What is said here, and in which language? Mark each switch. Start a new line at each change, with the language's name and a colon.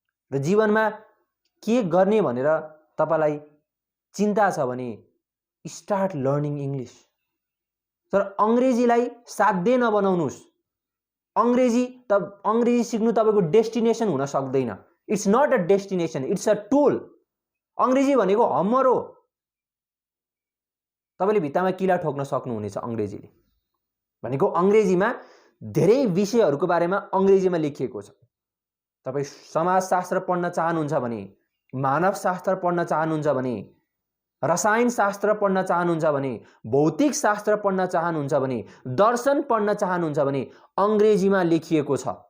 Nepali: र जीवनमा के गर्ने भनेर तपाईलाई चिन्ता छ भने
English: Start learning English.
Nepali: तर अङ्ग्रेजीलाई साध्य नबनाउनुस्। अङ्ग्रेजी सिक्नु तपाईको डेस्टिनेसन हुन सक्दैन।
English: It's not a destination, it's a tool.
Nepali: अङ्ग्रेजी भनेको हमर हो। तपाईले भित्तामा किला ठोक्न सक्नुहुनेछ अङ्ग्रेजीले। भनेको अङ्ग्रेजीमा धेरै विषयहरूको बारेमा अङ्ग्रेजीमा लेखिएको छ। तपाई समाजशास्त्र पढ्न चाहनुहुन्छ भने, मानवशास्त्र पढ्न चाहनुहुन्छ भने, रसायनशास्त्र पढ्न चाहनुहुन्छ भने, भौतिक शास्त्र पढ्न चाहनुहुन्छ भने, दर्शन पढ्न चाहनुहुन्छ भने अङ्ग्रेजीमा लेखिएको छ।